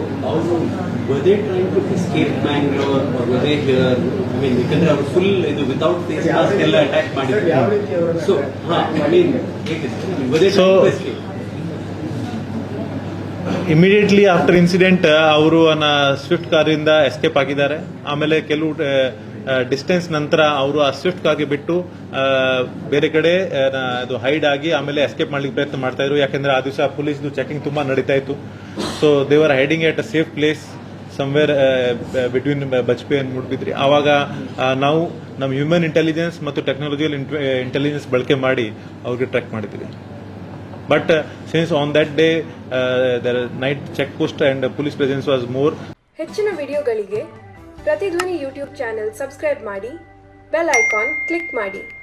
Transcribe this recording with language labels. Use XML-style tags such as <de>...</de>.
<en>Also, were they trying to escape Bangalore or were they here? I mean, because our full without face mask ಎಲ್ಲ attack ಮಾಡಿದ್ರು. So, I mean, were they trying to escape?</en> <kn>Immediately after incident ಅವರು Swift ಕಾರಿಂದ escape ಆಗಿದ್ದಾರೆ. ಆಮೇಲೆ ಕೆಲವು distance ನಂತರ ಅವರು ಆ Swift ಕಾರ್ಗೆ ಬಿಟ್ಟು ಬೇರೆ ಕಡೆ ಅದು ಹೈಡ್ ಆಗಿ ಆಮೇಲೆ ಎಸ್ಕೇಪ್ ಮಾಡ್ಲಿಕ್ಕೆ ಪ್ರಯತ್ನ ಮಾಡ್ತಾ ಇದ್ರು. ಯಾಕಂದ್ರೆ ಆ ದಿವಸ ಪೊಲೀಸ್ದು ಚೆಕಿಂಗ್ ತುಂಬಾ ನಡೀತಾ ಇತ್ತು.</kn> <en>So they are hiding at a safe place somewhere between Bajpe and Moodbidri.</en> <kn>ಆವಾಗ ನಾವು ನಮ್ಮ ಹ್ಯೂಮನ್ ಇಂಟೆಲಿಜೆನ್ಸ್ ಮತ್ತು ಟೆಕ್ನಾಲಜಿಯಲ್ ಇಂಟೆಲಿಜೆನ್ಸ್ ಬಳಕೆ ಮಾಡಿ ಅವ್ರಿಗೆ ಟ್ರ್ಯಾಕ್ ಮಾಡಿದ್ದೀವಿ.</kn> <en>But since on that day the night check post and police presence was more,</en> <kn>ಹೆಚ್ಚಿನ ವಿಡಿಯೋಗಳಿಗೆ ಪ್ರತಿಧ್ವನಿ ಯೂಟ್ಯೂಬ್ ಚಾನೆಲ್ ಸಬ್ಸ್ಕ್ರೈಬ್ ಮಾಡಿ, ಬೆಲ್ ಐಕಾನ್ ಕ್ಲಿಕ್ ಮಾಡಿ.</kn>